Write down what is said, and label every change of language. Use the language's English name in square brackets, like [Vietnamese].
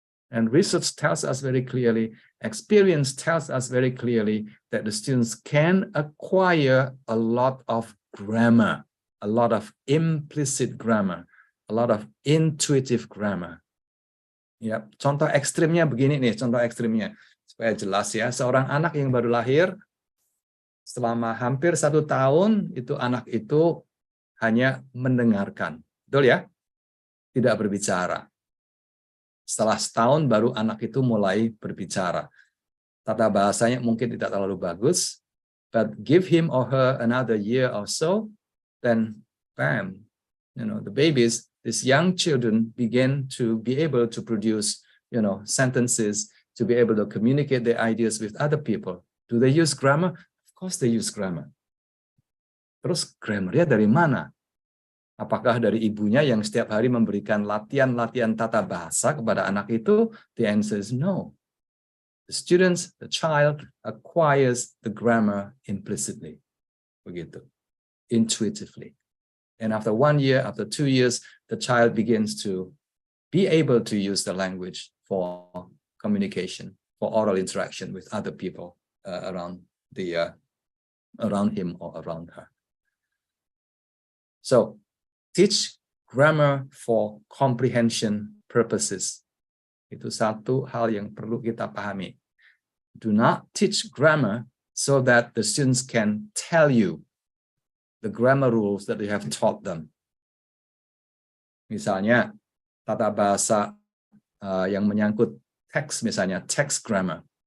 [English] And research tells us very clearly, experience tells us very clearly that the students can acquire a lot of grammar, a lot of implicit grammar, a lot of intuitive grammar. [Indonesian] Ya, contoh ekstrimnya begini nih, contoh ekstrimnya supaya jelas ya. Seorang anak yang baru lahir, selama hampir 1 tahun itu anak itu hanya mendengarkan, betul ya? Tidak berbicara. Setelah setahun baru anak itu mulai berbicara. Tata bahasanya mungkin tidak terlalu bagus, [English] but give him or her another year or so, then bam, you know, the babies, these young children begin to be able to produce, you know, sentences, to be able to communicate their ideas with other people. Do they use grammar? Of course they use grammar. [Indonesian] Terus grammarnya dari mana? Apakah dari ibunya yang setiap hari memberikan latihan-latihan tata bahasa kepada anak itu? [English] The answer is no. The students, the child acquires the grammar implicitly. [Indonesian] Begitu. [English] Intuitively. And after 1 year, after 2 years, the child begins to be able to use the language for communication, for oral interaction with other people around him or around her. So, teach grammar for comprehension purposes. [Indonesian] Itu satu hal yang perlu kita pahami. [English] Do not teach grammar so that the students can tell you the grammar rules that you have taught them. [Indonesian] Misalnya, tata bahasa yang menyangkut teks, misalnya text grammar.